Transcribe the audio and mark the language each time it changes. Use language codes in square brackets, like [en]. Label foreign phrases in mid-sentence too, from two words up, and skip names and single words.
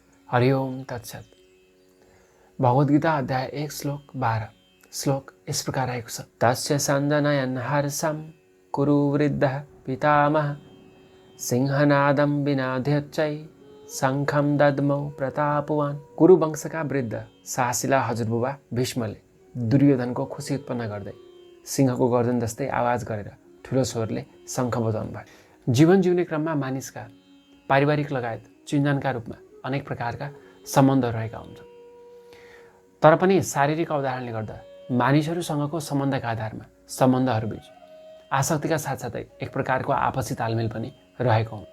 [ne] हरि ओम तत्सत। भगवद्गीता अध्याय 1 श्लोक 12 श्लोक इस प्रकार आएको छ। [sa] तस्य सञ्जनयन् हर्षं कुरु वृद्धः पितामह सिंहनादं विनाद्यच्चै शङ्खं दद्मौ प्रतापवान्। [ne] कुरु वंशका वृद्ध साहसिला हजुरबुबा भीष्मले दुर्योधनको खुसी उत्पन्न गर्दै सिंहको गर्दन जस्तै आवाज गरेर ठुलो स्वरले शङ्ख बजाउनु भयो। जीवन जिउने क्रममा मानिसका पारिवारिक लगायत चिन्जनका रूपमा अनेक प्रकारका सम्बन्धहरू रहेका हुन्छन्। तर पनि शारीरिक अवधारणले गर्दा मानिसहरूसँगको सम्बन्धका आधारमा सम्बन्धहरूबीच आसक्तिका साथसाथै एक प्रकारको आपसी तालमेल पनि रहेको हुन्छ।